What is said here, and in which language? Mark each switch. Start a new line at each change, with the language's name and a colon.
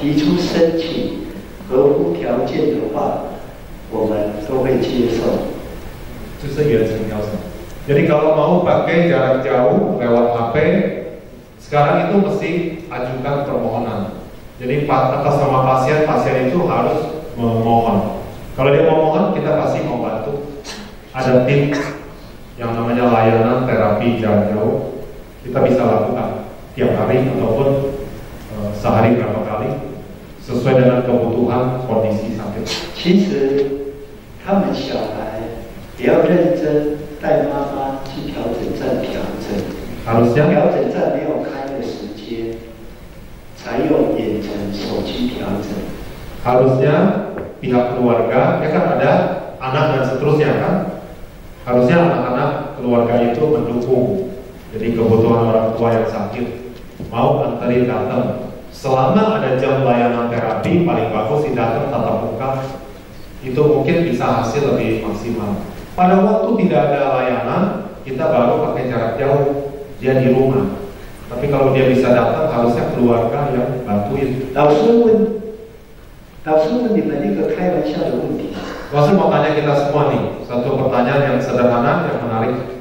Chinese: 提出申请合乎条件的话，我们都会接受。就是远程调整。
Indonesian: Jadi kalau mau pakai jarak jauh lewat HP, sekarang itu mesti ajukan permohonan. Jadi atas nama pasien, pasien itu harus memohon. Kalau dia mau mohon, kita pasti mau bantu. Ada tim yang namanya layanan terapi jarak jauh. Kita bisa lakukan tiap hari ataupun sehari berapa kali sesuai dengan kebutuhan kondisi sakit.
Chinese: 其实他们小孩也要认真带妈妈去调整站调整。
Indonesian: Harusnya
Chinese: 调整站没有开的时间，才用远程手机调整。
Indonesian: Harusnya pihak keluarga, ya kan ada anak dan seterusnya kan. Harusnya anak-anak keluarga itu mendukung. Jadi kebutuhan orang tua yang sakit mau anterin datang. Selama ada jam layanan terapi, paling bagus sih datang tatap muka. Itu mungkin bisa hasil lebih maksimal. Pada waktu tidak ada layanan, kita baru pakai jarak jauh. Dia di rumah. Tapi kalau dia bisa datang, harusnya keluarga yang bantuin.
Chinese: 老师问你们一个开玩笑的问题。
Indonesian: Langsung mau tanya kita semua nih, satu pertanyaan yang sederhana, yang menarik.